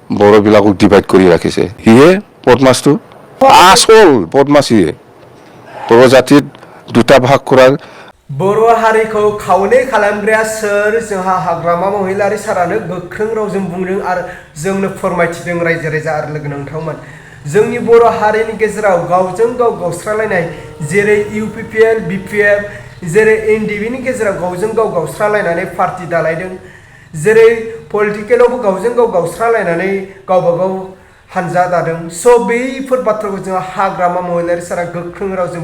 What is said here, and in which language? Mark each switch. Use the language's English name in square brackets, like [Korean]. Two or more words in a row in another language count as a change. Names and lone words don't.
[Assamese] বড়বিলাকক ডিভাইড কৰি ৰাখিছে হিয়ে বদমাছটো আসল বদমাছ হিয়ে बर' জাতিত দুটা ভাগ কৰাৰ [Bodo] बर' हारिखौ खावनै खालामग्राया सोर जोंहा हाग्रामा महिलारि सारानो गोख्रों रावजों बुंदों आरो जोंनो फोरमायथिदों रायजो राजा आरो लोगो नोंथांमोन जोंनि बर' हारिनि गेजेराव गावजों गाव गावस्रालायनाय जेरै UPPL BPF जेरै NDBनि गेजेराव गावजों गाव गावस्रालायनानै पार्टी दालायदों जेरै पलिटिकेलावबो गावजों गाव गावस्रालायनानै गावबा गाव हानजा दादों स' बैफोर बाथ्राखौ जोङो हाग्रामा महिलारि सारा गोख्रों रावजों